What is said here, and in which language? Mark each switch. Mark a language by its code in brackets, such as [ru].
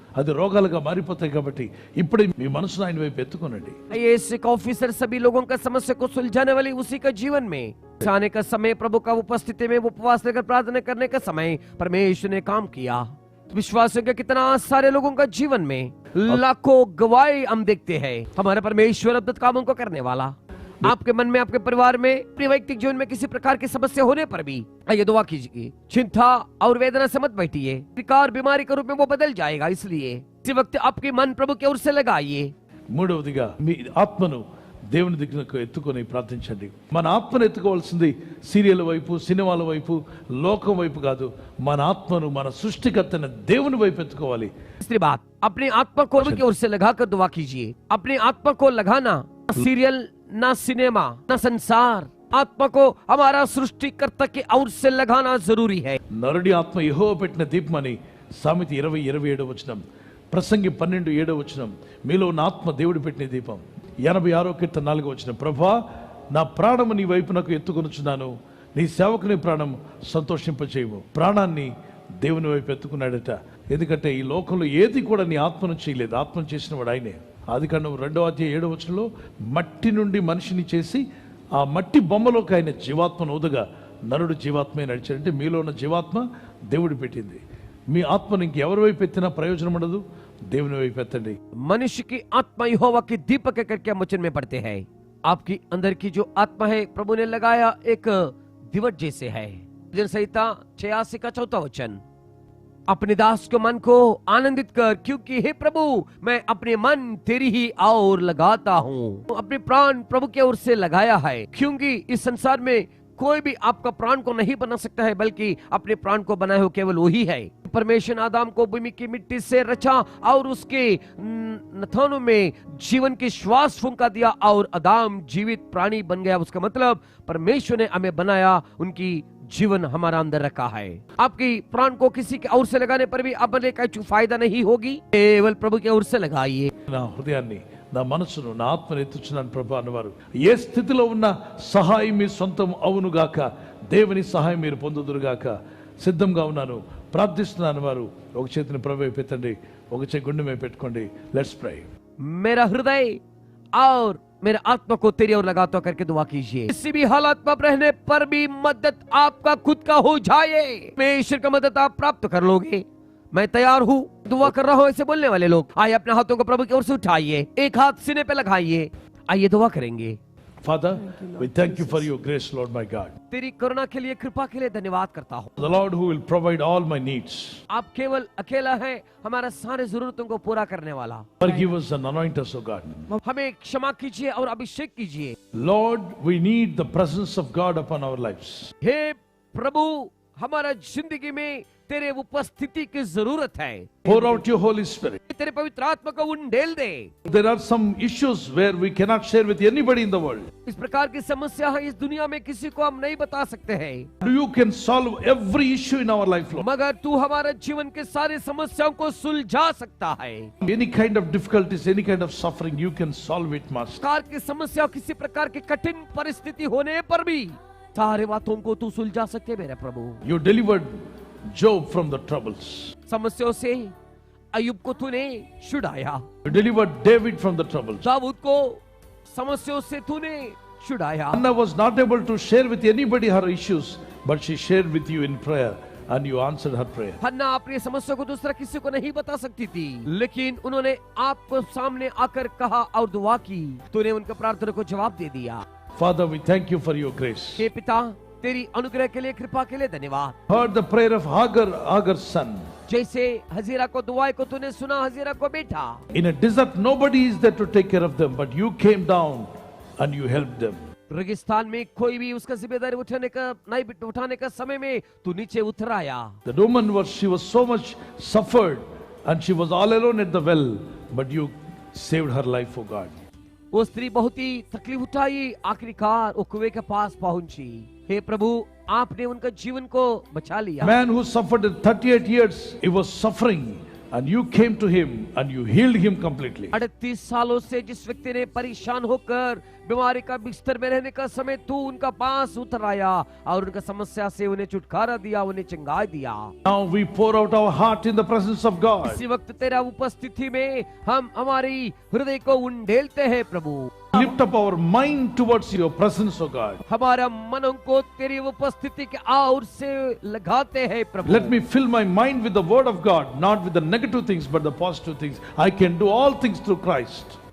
[te] అది రోగాలుగా మారిపోతాయి కాబట్టి ఇప్పుడే మీ మనసును ఆయన వైపు ఎత్తుకోనండి. [hi] ये एक ऑफिसर सभी लोगों का समस्या को सुलझाने वाली उसी का जीवन में आने का समय, प्रभु का उपस्थिति में उपवास लेकर प्रार्थना करने का समय परमेश्वर ने काम किया। विश्वासियों के कितना सारे लोगों का जीवन में लाखों गवाही हम देखते हैं। हमारा परमेश्वर अद्भुत कामों को करने वाला। आपके मन में, आपके परिवार में, अपने वैयक्तिक जीवन में किसी प्रकार की समस्या होने पर भी आइए दुआ कीजिए। चिंता और वेदना से मत बैठिए, विकार बीमारी के रूप में वो बदल जाएगा। इसलिए इसी वक्त आपके मन प्रभु की ओर से लगाइए। [te] మూడవదిగా మీ ఆత్మను దేవుని దగ్గరకు ఎత్తుకొని ప్రార్థించండి. మన ఆత్మను ఎత్తుకోవాల్సింది సీరియల్ వైపు, సినిమాల వైపు, లోకం వైపు కాదు. మన ఆత్మను మన సృష్టికర్తైన దేవుని వైపు ఎత్తుకోవాలి. [hi] तीसरी बात, अपनी आत्मा को प्रभु की ओर से लगाकर दुआ कीजिए। अपनी आत्मा को लगाना, सीरियल ना सिनेमा ना संसार, आत्मा को हमारा सृष्टिकर्ता की ओर से लगाना जरूरी है। [te] నరుడి ఆత్మ యెహోవా పెట్టిన దీపమని సామెత 20:27 వచనం, ప్రసంగి 12:7 వచనం, మీలో ఉన్న ఆత్మ దేవుడు పెట్టిన దీపం. 86 కీర్తన 4 వచనం, ప్రభువా నా ప్రాణము నీ వైపు నాకు ఎత్తుకొనుచున్నాను, నీ సేవకుని ప్రాణం సంతోషింపచేయము. ప్రాణాన్ని దేవుని వైపు ఎత్తుకున్నాడట. ఎందుకంటే ఈ లోకంలో ఏది కూడా నీ ఆత్మను చేయలేదు, ఆత్మను చేసిన వాడు ఆయనే. ఆదికాండం 2:7 వచనంలో మట్టి నుండి మనిషిని చేసి ఆ మట్టి బొమ్మలోకి ఆయన జీవాత్మను ఊదగా నరుడు జీవాత్మే నడిచాడంటే మీలో ఉన్న జీవాత్మ దేవుడు పెట్టింది. మీ ఆత్మను ఇంకెవరి వైపు ఎత్తినా ప్రయోజనం ఉండదు, దేవుని వైపు ఎత్తండి. [hi] मनुष्य की आत्मा यहोवा की दीपक करके हम वचन में पढ़ते हैं। आपकी अंदर की जो आत्मा है प्रभु ने लगाया एक दिवट जैसे है। भजन संहिता 86 का 4 वचन, अपने दास के मन को आनंदित कर, क्योंकि हे प्रभु मैं अपने मन तेरी ही ओर लगाता हूँ। अपने प्राण प्रभु की ओर से लगाया है, क्योंकि इस संसार में कोई भी आपका प्राण को नहीं बना सकता है, बल्कि अपने प्राण को बनाए हो केवल वही है। परमेश्वर ने आदम को भूमि की मिट्टी से रचा और उसके नथनों में जीवन की श्वास फूंका दिया और आदम जीवित प्राणी बन गया। उसका मतलब परमेश्वर ने हमें बनाया, उनकी जीवन हमारा अंदर रखा है। आपकी प्राण को किसी के और से लगाने पर भी अब का फायदा नहीं होगी, केवल प्रभु की ओर से लगाइए। [te] నా హృదయాన్ని, నా మనసును, నా ఆత్మను ఎత్తుచున్నాను ప్రభు అన్నవారు ఏ స్థితిలో ఉన్న సహాయం మీ సొంతం అవునుగాక, దేవుని సహాయం మీరు పొందుదురుగాక. సిద్ధంగా ఉన్నాను, ప్రార్థిస్తున్నాను వారు ఒక చేతిని ప్రభు వైపు ఎత్తండి, ఒక చేతి గుండె మీద పెట్టుకోండి. [en] Let's pray. [hi] मेरा हृदय और मेरे आत्मा को तेरी ओर लगाता करके दुआ कीजिए। किसी भी हालात में रहने पर भी मदद आपका खुद का हो जाए, परमेश्वर का मदद आप प्राप्त कर लोगे। मैं तैयार हूँ, दुआ कर रहा हूँ, ऐसे बोलने वाले लोग आइए अपने हाथों को प्रभु की ओर से उठाइए, एक हाथ सीने पे लगाइए, आइए दुआ करेंगे। [en] Father, we thank you for your grace, Lord my God. [hi] तेरी करुणा के लिए, कृपा के लिए धन्यवाद करता हूँ। [en] The Lord who will provide all my needs. [hi] आप केवल अकेला है हमारा सारे जरूरतों को पूरा करने वाला। [en] Forgive us and anoint us, O God. [hi] हमें क्षमा कीजिए और अभिषेक कीजिए। [en] Lord, we need the presence of God upon our lives. [hi] हे प्रभु, हमारा जिंदगी में तेरे उपस्थिति की जरूरत है। [en] Pour out your Holy Spirit. [hi] तेरे पवित्र आत्मा को उंडेल दे। [en] There are some issues where we cannot share with anybody in the world. [hi] इस प्रकार की समस्या है इस दुनिया में, किसी को हम नहीं बता सकते हैं, [en] You can solve every issue in our life, Lord. [hi] मगर तू हमारे जीवन के सारे समस्याओं को सुलझा सकता है। [en] Any kind of difficulties, any kind of suffering, you can solve it, Master. [hi] प्रकार की समस्या, किसी प्रकार की कठिन परिस्थिति होने पर भी सारे बातों को तू सुलझा सकते मेरे प्रभु। [en] You delivered Job from the troubles. [hi] समस्याओं से अय्यूब को तूने छुड़ाया, [en] You delivered David from the troubles. [hi] Dawood को समस्याओं से तूने छुड़ाया। [en] Hannah was not able to share with anybody her issues, but she shared with you in prayer and you answered her prayer. [hi] हन्ना अपनी समस्या को दूसरा किसी को नहीं बता सकती थी, लेकिन उन्होंने आपको सामने आकर कहा और दुआ की, तूने उनके प्रार्थना को जवाब दे दिया। [en] Father, we thank you for your grace. [hi] हे पिता, तेरी अनुग्रह के लिए, कृपा के लिए धन्यवाद। [en] Heard the prayer of Hagar's son. [hi] जैसे हजीरा को दुआई को तूने सुना, हजीरा को बेटा। [en] In a desert, nobody is there to take care of them, but you came down and you helped them. [hi] रेगिस्तान में कोई भी उसका जिम्मेदारी उठाने का समय में तू नीचे उतर आया। [en] The woman she was so much suffered and she was all alone at the well, but you saved her life, oh God. [hi] वो स्त्री बहुत ही तकलीफ उठाई, आखिरकार वो कुएं के पास पहुंची। हे प्रभु, आपने उनका जीवन को बचा लिया। [en] Man who suffered 38 years, he was suffering and you came to him and you healed him completely. [hi] 38 सालों से जिस व्यक्ति ने परेशान होकर बीमारी का बिस्तर में रहने का समय तू उनका पास उतर आया और उनका समस्या से उन्हें छुटकारा दिया, उन्हें चंगाई दिया। [en] Now we pour out our heart in the presence of God. [hi] इसी वक्त तेरा उपस्थिति में हम हमारी हृदय को उंडेलते हैं प्रभु। [en] Lift up our mind towards your presence, O God. [hi] हमारा मनों को तेरी उपस्थिति के आउर से लगाते हैं प्रभु। [en] Let me fill my mind with the word of God, not with the negative things but the positive things. I can do all things through Christ.